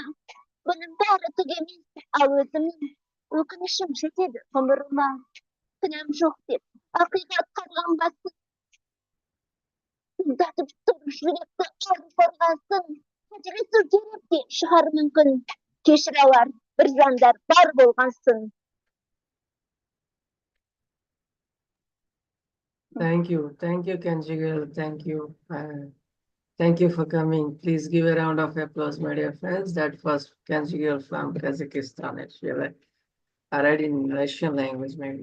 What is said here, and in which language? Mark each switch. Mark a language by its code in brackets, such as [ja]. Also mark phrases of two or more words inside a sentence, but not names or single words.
[kk] Бұның бәрі түк емес, ал өзімнің өкінішім жетеді ғұмырыма. Кінәм жоқ деп, ақиқат қарған басын. Сыздатып тұр жүректі әр қорғасын. Қателесу керек те шығар мүмкін. Кешір алар бір жандар бар болғансын. [en] Thank you, Kenji girl. Thank you. Thank you for coming. Please give a round of applause, my dear friends. That was Kenji girl from Kazakhstan. Actually, I read in Russian language, maybe.